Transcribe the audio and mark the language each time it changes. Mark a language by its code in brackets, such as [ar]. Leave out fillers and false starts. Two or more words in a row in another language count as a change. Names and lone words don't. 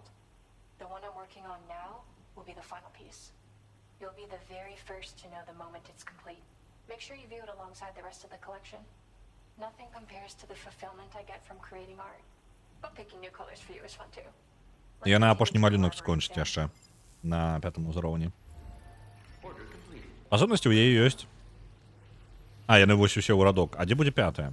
[en] The one I'm working on now will be the final piece. You'll be the very first to know the moment it's complete. Make sure you view it alongside the rest of the collection. Nothing compares to the fulfillment I get from creating art. But picking new colors for you is fun too. Let's [be] Я на [en] continue [be] апошній [en] to [be] малюнок [en] collaborate, [be] скончить [en] Sam. [be] яшчэ на 5-му ўзроўні. Асобнасці ў яе ёсць. А, яны вось усе ў радок. А дзе будзе 5-я?